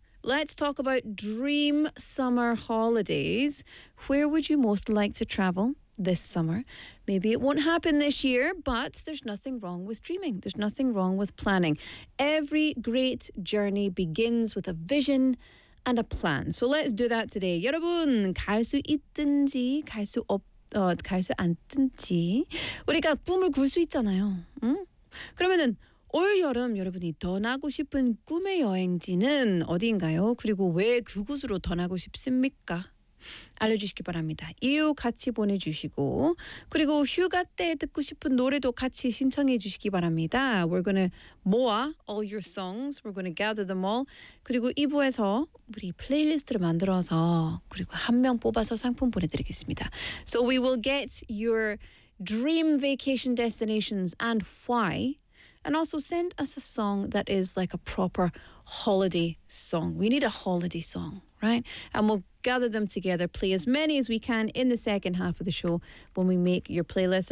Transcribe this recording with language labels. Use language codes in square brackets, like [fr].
[en] Let's talk about dream summer holidays. Where would you most like to travel this summer? Maybe it won't happen this year, but there's nothing wrong with dreaming. There's nothing wrong with planning. Every great journey begins with a vision and a plan. So let's do that today. [ko] 여러분, 갈 수 있든지, 갈 수 없, 갈 수 않든지, 우리가 꿈을 꿀 수 있잖아요. 응? 그러면은, 올여름 여러분이 떠나고 싶은 꿈의 여행지는 어디인가요? 그리고 왜 그곳으로 떠나고 싶습니까? 알려주시기 바랍니다. 이유 같이 보내주시고 그리고 휴가 때 듣고 싶은 노래도 같이 신청해 주시기 바랍니다. [en] We're gonna 모아 all your songs. We're gonna gather them all. [ko] 그리고 2부에서 우리 플레이리스트를 만들어서 그리고 한 명 뽑아서 상품 보내드리겠습니다. [en] So we will get your dream vacation destinations and why. And also send us a song that is like a proper holiday song. We need a holiday song, right? And we'll gather them together, play as many as we can in the second half of the show when we make your playlist.